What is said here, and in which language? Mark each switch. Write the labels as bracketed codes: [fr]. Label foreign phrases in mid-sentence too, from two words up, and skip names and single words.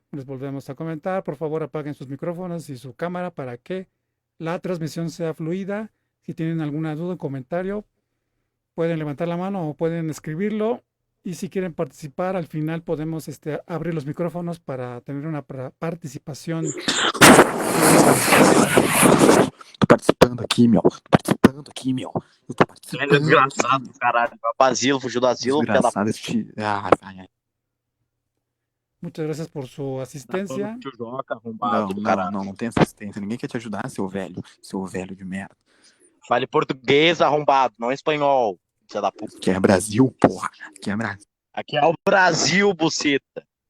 [es] Les volvemos a comentar. Por favor, apaguen sus micrófonos y su cámara para que la transmisión sea fluida. Si tienen alguna duda o comentario, pueden levantar la mano o pueden escribirlo. Y si quieren participar, al final podemos abrir los micrófonos para tener una participación fluida. [pt] Tô participando aqui, meu. Tô participando aqui, meu. Eu tô Ele é participando desgraçado, aqui. caralho. Vai pro asilo, fugiu do asilo, filha da Desgraçado puta. este. Ai. [es] Muchas gracias por su [pt] Tá falando [es] asistencia. [pt] que o Joca, arrombado Não, do não, caralho. não, não tem assistência. Ninguém quer te ajudar, seu velho. Seu velho de merda. Fale português, arrombado, não espanhol, filha da puta. Aqui é Brasil, porra. Aqui é Brasil. Aqui é o Brasil, buceta.